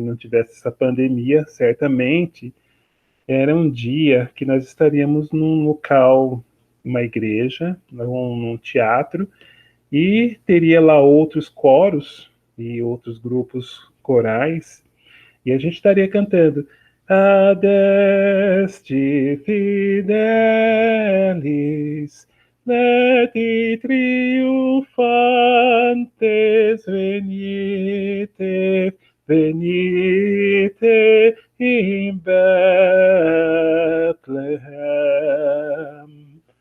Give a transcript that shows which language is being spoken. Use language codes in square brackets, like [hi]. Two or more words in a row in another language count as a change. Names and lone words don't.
[pt] não tivesse essa pandemia, certamente era um dia que nós estaríamos num local, uma igreja, num teatro, e teria lá outros coros e outros grupos corais, e a gente estaria cantando [la] Adeste Fidelis, Leti triunfantes venite, venite in Bethlehem.